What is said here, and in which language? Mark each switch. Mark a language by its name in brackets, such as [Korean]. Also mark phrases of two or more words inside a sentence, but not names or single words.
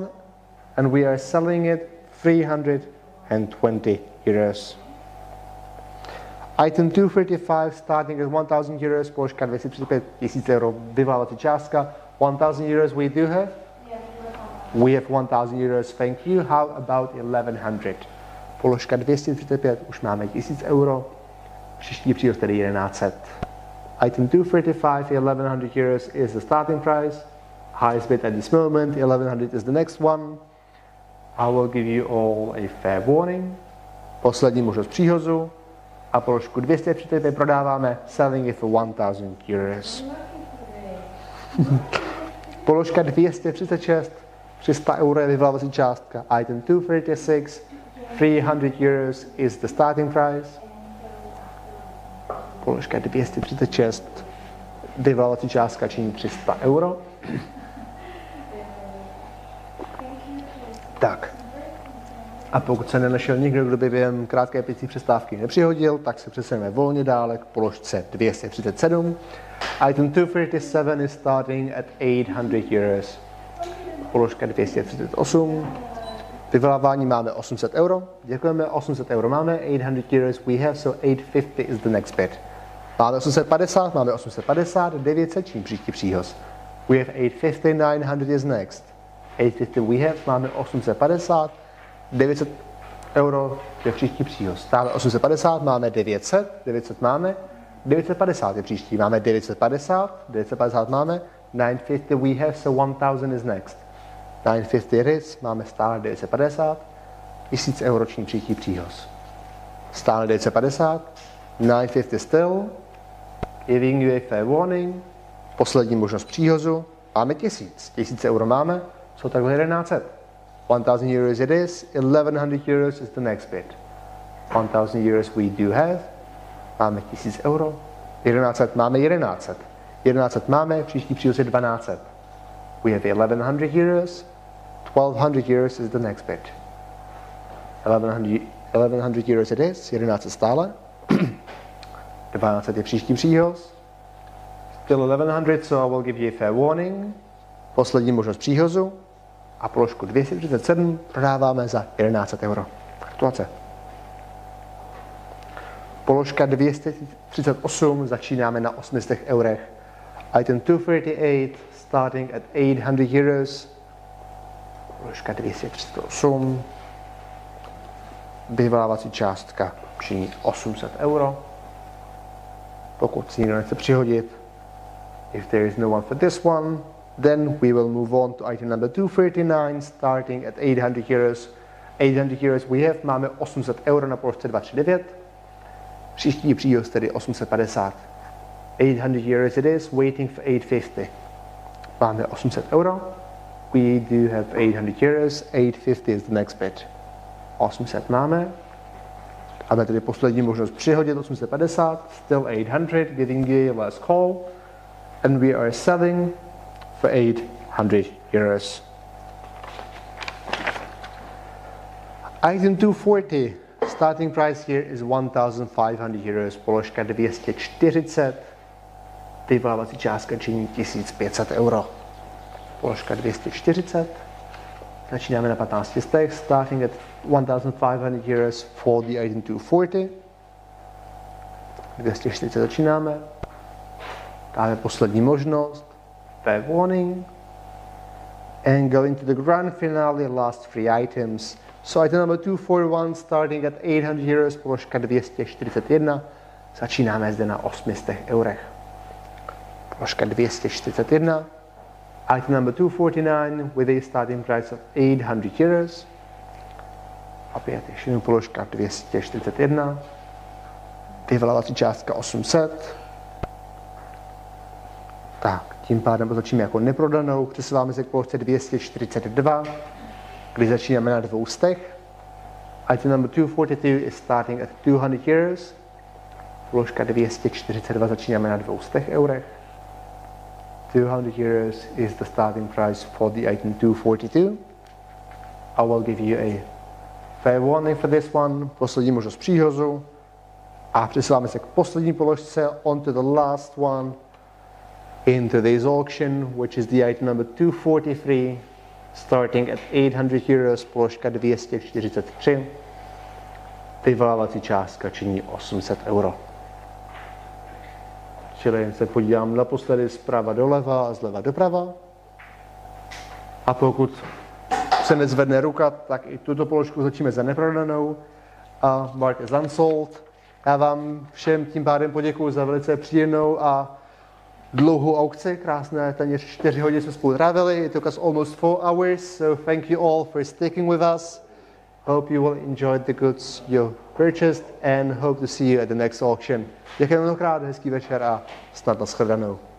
[English] And we are selling it 320 euros. Item 235 starting at 1000 euros, [Czech] položka 235 000 euro, vyvolávací částka. [English] 1000 euros we do have? We have 1000 euros, thank you. How about 1100? [Czech] Položka 235, už máme 1000 euro. Příští příhost tedy 1100. [English] Item 235, 1100 euros is the starting price. Highest bid at this moment, 1100 is the next one. I will give you all a fair warning. [Czech] Poslední možnost příhozu. A položku 235 prodáváme, [English] selling it for 1000 euros. [Czech] Položka 236, 300 euro je vyvolávací částka. [English] Item 236, 300 euros is the starting price. [Czech] Položka 236, vyvolávací částka činí 300 euro. Tak. A pokud se nenašel nikdo, kdo by během krátké picí přestávky nepřihodil, tak se přesuneme volně dále k položce 237. [English] Item 237 is starting at 800 euros. [Czech] Položka 238. Vyvolávání máme 800 euro. Děkujeme, 800 euro máme. [English] 800 euros we have, so 850 is the next bid. [Czech] Máme 850, máme 850, 900 čím příští příhoz. [English] We have 850, 900 is next. 850 we have, [Czech] máme 850, 900 euro je příští příhoz. Stále 850, máme 900, 900 máme, 950 je příští, máme 950, 950 máme, [English] 950 we have, so 1000 is next. 950 it is, [Czech] máme stále 950, 1000 euro čím příští příhoz. [English] Stále 950, 950 still, giving you a fair warning, [Czech] poslední možnost příhozu, máme 1000, 1000 euro máme, so takhle 1100. [English] 1000 euros it is, 1100 euros is the next bid. 1000 euros we do have, [Czech] máme 1000 euro, 1100 máme 1100. 1100 máme, příští příhoz je 1200. [English] We have 1100 euros, 1200 euros is the next bid. 1100 euros it is, 1100 stále. [Czech] 1200 je příští příhoz. [English] Still 1100, so I will give you a fair warning. [Czech] Poslední možnost příhozu. A položku 237 prodáváme za 1100 euro. Gratulace. Položka 238 začínáme na 800 eurech. [English] Item 238 starting at 800 euros. [Czech] Položka 238. Vyvolávací částka činí 800 euro. Pokud si někdo nechce přihodit, [English] if there is no one for this one, then we will move on to item number 239, starting at 800 euros. 800 euros we have, [Czech] máme 800 euro na položce 239. Příští příhoz tedy 850. [English] 800 euros it is, waiting for 850. [Czech] Máme 800 euro. [English] We do have 800 euros. 850 is the next bid. 800 máme. [Czech] Máme tedy poslední možnost přihodit 850. [English] Still 800, giving you a last call. And we are selling for 800 euros. Item 240. Starting price here is 1,500 euros. [Czech] Položka 240. Vyvolávací částka činí 1500 euro. Položka 240. Začínáme na 15 stech. [English] Starting at 1,500 euros for the item 240. [Czech] 240 začínáme. Dáme poslední možnost. [English] Fair warning. And going to the grand finale, last three items. So item number 241 starting at 800 euros, [Czech] položka 241. Začínáme zde na 800 eurech. Položka 241. [English] Item number 249 with a starting price of 800 euros. [Czech] Opět ještě jednou položka 241. Vyvolávací částka 800. Tak, tím pádem označíme jako neprodanou. Přesouváme se k položce 242, kdy začínáme na 200. [English] Item number 242 is starting at 200 euros. [Czech] Položka 242 začínáme na 200 eurech. [English] 200 euros is the starting price for the item 242. I will give you a fair warning for this one. [Czech] Poslední možnost příhozu. A přesouváme se k poslední položce, [English] on to the last one in today's auction, which is the item number 243, starting at 800 euros, [Czech] položka 243. Vyvolávací částka činí 800 euro. Čili jen se podívám naposledy zprava doleva a zleva doprava. A pokud se nezvedne ruka, tak i tuto položku začneme za neprodanou. [English] A mark is unsold. [Czech] Já vám všem tím pádem poděkuji za velice příjemnou a dlouhou aukci, krásné téměř 4 hodiny jsme spolu trávili. [English] It took us almost 4 hours, so thank you all for sticking with us. Hope you will enjoy the goods you purchased and hope to see you at the next auction. [Czech] Děkujeme mnohokrát, hezký večer a snad nashledanou.